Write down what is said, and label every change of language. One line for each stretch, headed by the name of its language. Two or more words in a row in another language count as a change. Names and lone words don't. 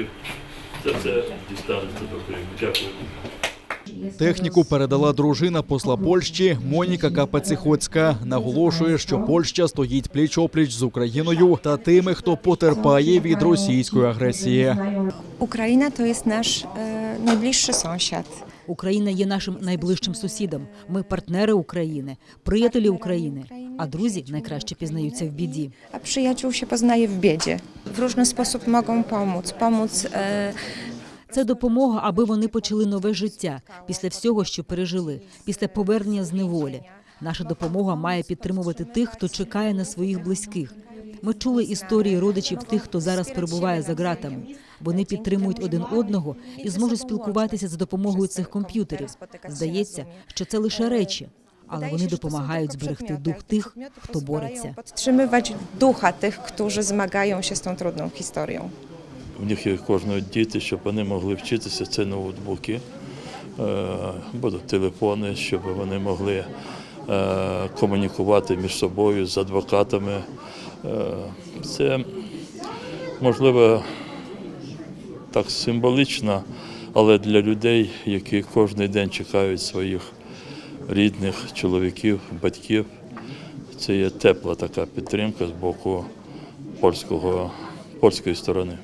Ukrainian: Це все дістанеться до Криму. Дякую. Техніку передала дружина посла Польщі Моніка Капаціхоцька. Наголошує, що Польща стоїть пліч-опліч з Україною та тими, хто потерпає від російської агресії. Україна –
Polish: to jest nasz najbliższy sąsiad.
Ukrainian: Україна є нашим найближчим сусідом. Ми партнери України, приятелі України, а друзі найкраще пізнаються в біді.
Polish: A przyjaciół się poznaje w biedzie. W różny sposób mogą pomóc.
Ukrainian: Це допомога, аби вони почали нове життя після всього, що пережили, після повернення з неволі. Наша допомога має підтримувати тих, хто чекає на своїх близьких. Ми чули історії родичів тих, хто зараз перебуває за ґратами. Вони підтримують один одного і зможуть спілкуватися за допомогою цих комп'ютерів. Здається, що це лише речі, але вони допомагають зберегти дух тих, хто бореться. Підтримувати духа тих,
Polish: którzy zmagają się z tą trudną historią.
Ukrainian: У них є кожного діти, щоб вони могли вчитися, це ноутбуки, будуть телефони, щоб вони могли комунікувати між собою з адвокатами. Це, можливо, так символічно, але для людей, які кожен день чекають своїх рідних, чоловіків, батьків, це є тепла така підтримка з боку польської сторони.